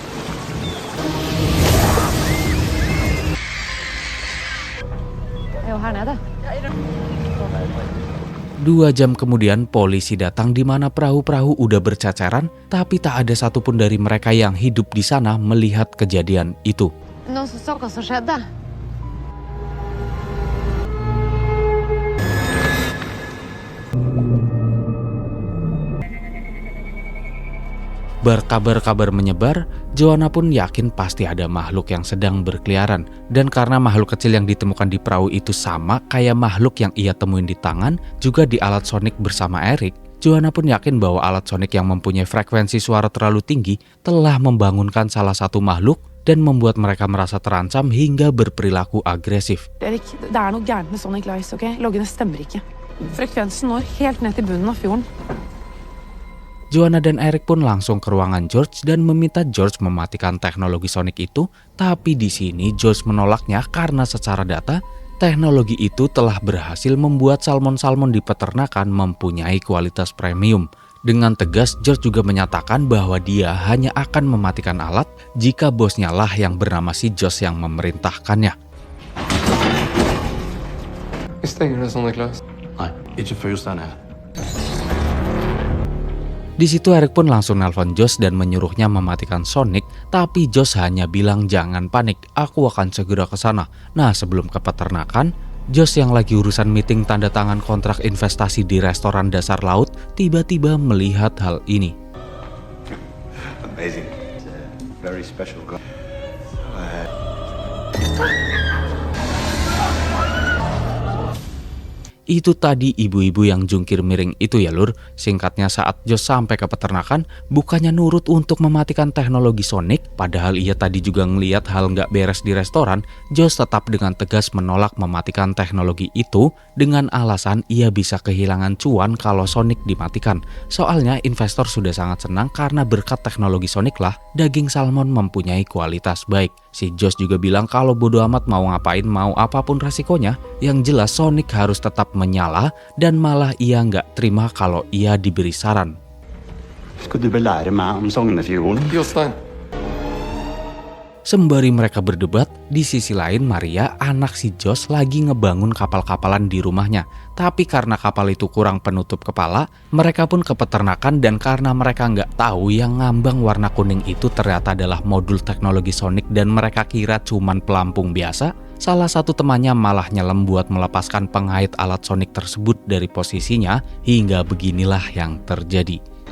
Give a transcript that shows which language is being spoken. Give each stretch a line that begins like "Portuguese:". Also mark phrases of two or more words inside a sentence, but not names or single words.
Indonesian: 2 jam kemudian polisi datang di mana perahu-perahu udah berceceran, tapi tak ada satupun dari mereka yang hidup di sana melihat kejadian itu.
Swedish: Någon som såg vad som skedde?
Indonesian: Berkabar-kabar menyebar, Joanna pun yakin pasti ada makhluk yang sedang berkeliaran. Dan karena makhluk kecil yang ditemukan di perahu itu sama kayak makhluk yang ia temuin di tangan, juga di alat sonik bersama Eric, Joanna pun yakin bahwa alat sonik yang mempunyai frekuensi suara terlalu tinggi telah membangunkan salah satu makhluk dan membuat mereka merasa terancam hingga berperilaku agresif.
Norwegian: Erik, det er noe gærent med Sonic Lice, ok? Loggene stemmer ikke. Frekvensen når helt ned til bunnen av fjorden.
Indonesian: Joanna dan Eric pun langsung ke ruangan George dan meminta George mematikan teknologi sonik itu, tapi di sini George menolaknya karena secara data, teknologi itu telah berhasil membuat salmon-salmon di peternakan mempunyai kualitas premium. Dengan tegas, George juga menyatakan bahwa dia hanya akan mematikan alat jika bosnya lah yang bernama si Josh yang memerintahkannya.
Swedish: Vi stänger det Sonic Lice. Nej,
Norwegian: ikke fyrsteren her.
Indonesian: Di situ Eric pun langsung nelpon Josh dan menyuruhnya mematikan Sonic, tapi Josh hanya bilang jangan panik, aku akan segera ke sana. Nah, sebelum ke peternakan, Josh yang lagi urusan meeting tanda tangan kontrak investasi di restoran dasar laut tiba-tiba melihat hal ini.
English: Amazing. It's a very special guy.
Indonesian: Itu tadi ibu-ibu yang jungkir miring itu ya lur. Singkatnya saat Josh sampai ke peternakan, bukannya nurut untuk mematikan teknologi Sonic, padahal ia tadi juga ngeliat hal nggak beres di restoran, Josh tetap dengan tegas menolak mematikan teknologi itu dengan alasan ia bisa kehilangan cuan kalau Sonic dimatikan. Soalnya investor sudah sangat senang karena berkat teknologi Sonic lah, daging salmon mempunyai kualitas baik. Si Josh juga bilang kalau bodo amat mau ngapain, mau apapun resikonya, yang jelas Sonic harus tetap menyala dan malah ia nggak terima kalau ia diberi saran.
Norwegian: Skal du vel lære meg om Sognefjorden? Jostein.
Indonesian: Sembari mereka berdebat, di sisi lain Maria, anak si Josh lagi ngebangun kapal-kapalan di rumahnya. Tapi karena kapal itu kurang penutup kepala, mereka pun ke peternakan dan karena mereka nggak tahu yang ngambang warna kuning itu ternyata adalah modul teknologi Sonic dan mereka kira cuman pelampung biasa, salah satu temannya malah nyelem buat melepaskan pengait alat Sonic tersebut dari posisinya hingga beginilah yang terjadi.